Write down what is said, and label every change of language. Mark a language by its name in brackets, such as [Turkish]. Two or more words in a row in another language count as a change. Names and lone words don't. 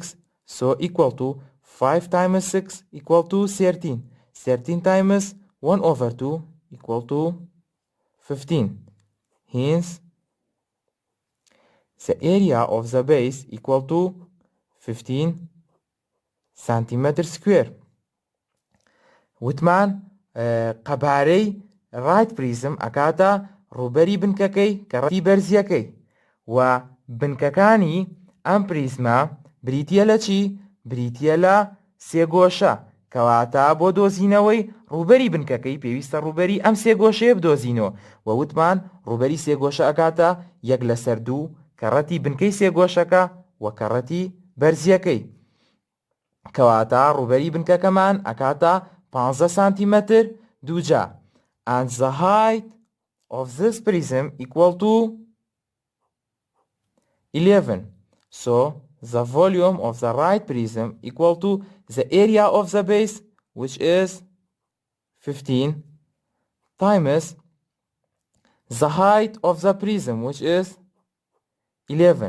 [English] So equal to 5 times 6 equal to 13. 13 times 1/2 equal to 15. Hence, the area of the base equal to 15 centimeter square. [Central Kurdish] وتمان قەبارەی [English] right prism [Central Kurdish] ئەکاتە ڕوبەری بنکەکەی کەڕەتی بەرزیەکەی و بنکەکانی ئەم پریزمە بریتیە لە چی؟ بریتیە لە سێگۆشە کەواتە بۆ دۆزینەوەی ڕووبەری بنکەکەی پێویستە ڕووبەری ئەم سێ گۆشەیە بدۆزینەوە و وتمان ڕووبەری سێ گۆشە ئەکاتە 1/2 کەڕەتی بنکەی سێ گۆشەکە و کەڕەتی بەرزیەکەی کەواتە ڕووبەری بنکەکەمان ئەکاتە 15 سانتیمەتر دووجا. [English] And the height of this prism equal to 11. So the volume of the right prism equal to the area of the base, which is 15, times the height of the prism, which is 11.